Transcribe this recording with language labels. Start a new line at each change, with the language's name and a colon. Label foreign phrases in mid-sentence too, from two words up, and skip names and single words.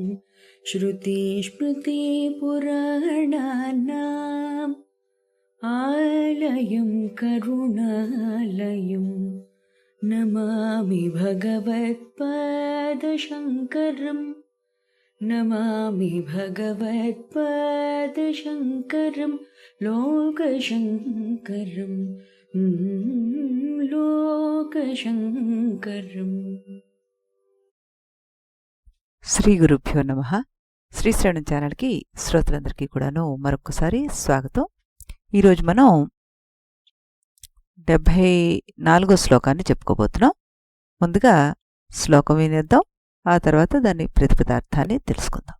Sanskrit: श्रुतिस्मृतिपुराणानाम् आलयं करुणालयं नमामि भगवत्पादशङ्करं नमामि भगवत्पादशङ्करं लोकशङ्करं लोकशङ्करम्। శ్రీ గురుభ్యో నమః.
Telugu: శ్రీశ్రవణం ఛానల్కి శ్రోతలందరికీ కూడాను మరొకసారి స్వాగతం. ఈరోజు మనం 74వ శ్లోకాన్ని చెప్పుకోబోతున్నాం. ముందుగా శ్లోకం వినేద్దాం, ఆ తర్వాత దాని ప్రతిపదార్థాన్ని తెలుసుకుందాం.